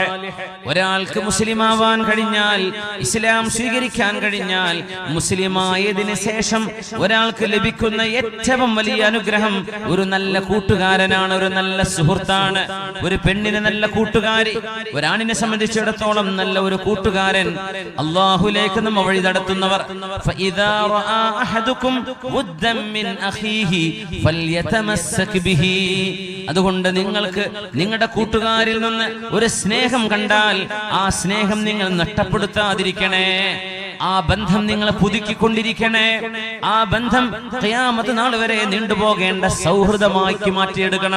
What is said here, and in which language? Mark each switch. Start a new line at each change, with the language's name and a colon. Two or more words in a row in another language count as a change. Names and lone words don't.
Malayalam: ഒരാൾക്ക് മുസ്ലിമാവാൻ കഴിഞ്ഞാൽ, ഇസ്ലാം സ്വീകരിക്കാൻ കഴിഞ്ഞാൽ, മുസ്ലിമായതിനു ശേഷം ഒരാൾക്ക് ലഭിക്കുന്ന ഏറ്റവും വലിയ അനുഗ്രഹം ഒരു നല്ല കൂട്ടുകാരനാണ്, ഒരു നല്ല സുഹൃത്താണ്. ഒരു പെണ്ണിന് നല്ല കൂട്ടുകാരി, ഒരാണിനെ സംബന്ധിച്ചിടത്തോളം നല്ല ഒരു കൂട്ടുകാരൻ, അല്ലാഹുവിലേക്ക് നമ്മെ വഴി നടത്തുന്ന.
Arabic: فإذا رأى أحدكم ودا من أخيه فليتمسك به.
Malayalam: അതുകൊണ്ട് നിങ്ങൾക്ക് നിങ്ങളുടെ കൂട്ടുകാരിൽ നിന്ന് ഒരു സ്നേഹം കണ്ടാൽ ആ സ്നേഹം നിങ്ങൾ നഷ്ടപ്പെടുത്താതിരിക്കണേ. ആ ബന്ധം നിങ്ങൾ പുതുക്കിക്കൊണ്ടിരിക്കണേ. ആ ബന്ധം ഖിയാമത്ത് നാൾ വരെ നീണ്ടുപോകേണ്ട സൗഹൃദമാക്കി മാറ്റിയെടുക്കണം.